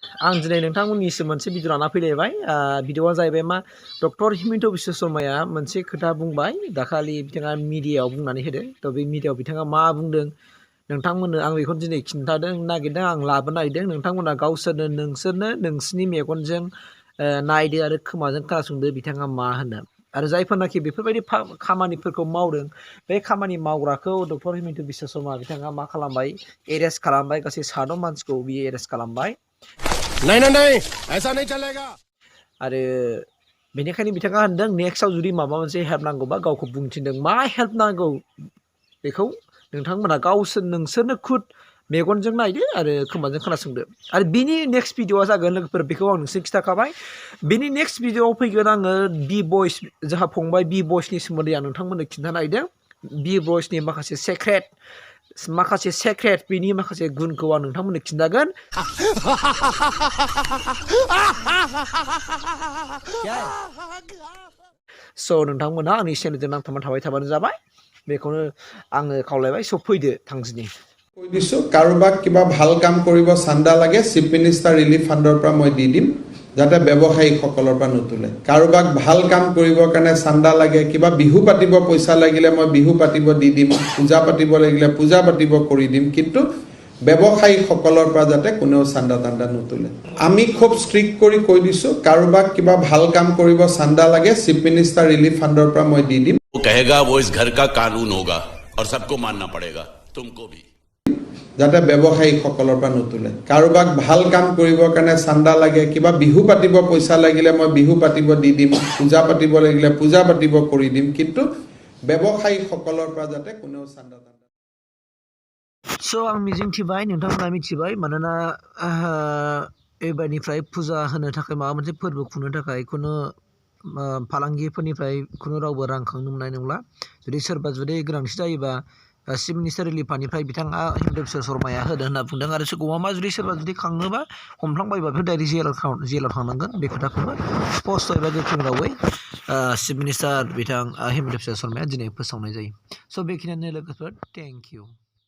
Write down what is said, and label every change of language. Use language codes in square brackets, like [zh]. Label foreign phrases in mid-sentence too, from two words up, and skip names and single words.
[brx] आं दिनै नोंथांमोननिसिम मोनसे भिडिअ लाना फैलायबाय भिडिअआ जाहैबाय मा डक्टर हिमन्त बिश्व शर्माया मोनसे खोथा बुंबाय दाखालि बिथाङा मिडियायाव बुंनानै होदों थ' बे मिडियायाव बिथाङा मा बुंदों नोंथांमोननो आं बेखौ दिनै खिन्थादों नागिरदों आं लाबोनो नागिरदों नोंथांमोना गावसोरनो नोंसोरनि मेगनजों नायदो आरो खोमाजों खोनासंदो बिथाङा मा होनो आरो जायफोरनाखि बेफोरबायदि खामानिफोरखौ मावदों बे खामानि मावग्राखौ डक्टर हिमन्त बिश्व शर्मा बिथाङा मा खालामबाय एरेस्ट खालामबाय गासै 6 मानसिखौ बियो एरेस्ट खालामबाय [hi] नहीं ऐसा नहीं चलेगा [brx] आरो बेनिखायनो बिथाङा होनदों नेक्स्टआव जुदि माबा मोनसे हेल्प नांगौबा गावखौ बुंथिनदों मा हेल्प नांगौ बेखौ नोंथांमोना नोंसोरनो खुद मेगनजों नायदो आरो खोमाजों खोनासंदो आरो बिनि नेक्स्ट भिडिअआ जागोन लोगोफोर बेखौ आं नोंसोर खिथाखाबाय बिनि नेक्स्ट भिडिअआव फैगोन आङो बि बयस जोंहा फंबाय बि बयसनि सोमोन्दै आं नोंथांमोननो खिन्थानो नागिरदों बि बयसनि माखासे सेक्रेट बिनि माखासे गुनखौ आं नोंथांमोननो खिन्थागोन स' नोंथांमोना आंनि चेनेलजों नांथाबनानै थाबानो जाबाय बेखौनो आङो खावलायबाय स' फैदो थांजोनि [as] কৈ দিছোঁ কাৰোবাক কিবা ভাল কাম কৰিব চান্দা লাগে [en] Chief Minister relief [as] ফাণ্ডৰ পৰা মই দি দিম যাতে ব্যৱসায়ীসকলৰ পৰা নুতুলে কাৰোবাক ভাল কাম কৰিবৰ কাৰণে চান্দা লাগে কিবা বিহু পাতিব পইচা লাগিলে মই বিহু পাতিব দি দিম পূজা পাতিব লাগিলে পূজা পাতিব কৰি দিম কিন্তু ব্যৱসায়ীসকলৰ পৰা যাতে কোনেও চান্দা তান্দা নুতুলে আমি খুব ষ্ট্ৰিক্ট কৰি কৈ দিছোঁ কাৰোবাক কিবা ভাল কাম কৰিব চান্দা লাগে [en] Chief Minister relief [as] ফাণ্ডৰ পৰা মই দি দিম [hi] वो कहेगा वो इस घर का कानून होगा और सबको मानना पड़ेगा तुमको भी [as] যাতে ব্যৱসায়ীসকলৰ পৰা নুতুলে কাৰোবাক ভাল কাম কৰিবৰ কাৰণে চান্দা লাগে কিবা বিহু পাতিব পইচা লাগিলে মই বিহু পাতিব দি দিম পূজা পাতিব লাগিলে পূজা পাতিব কৰি দিম কিন্তু ব্যৱসায়ীসকলৰ পৰা যাতে কোনেও চান্দা তান্দা [brx] स' आं मिजिंथिबाय नोंथांमोना मिथिबाय मानोना एबारनिफ्राय फुजा होनो थाखाय माबा मोनसे फोरबो खुंनो थाखाय खुनु फालांगिफोरनिफ्राय खुनु रावबो रां खांनो मोननाय नंला जुदि गोनांथि जायोबा [en] Chief Minister relief [brx] फान्डनिफ्राय बिथाङा हिमन्त बिश्व शर्माया होदों होनना बुंदों आरो सोरखौबा सोरबा खांनोबा हमफ्लांबायबा बेफोर डाइरेक्ट जेलाव थांनांगोन बे खोथाखौबो स्पष्ट एबा गोख्रों रावै [en] Chief Minister [brx] बिथां हिमन्त बिश्व शर्माया दिनै फोसावनाय जायो स' बेखिनियानो लोगोफोर [en] thank you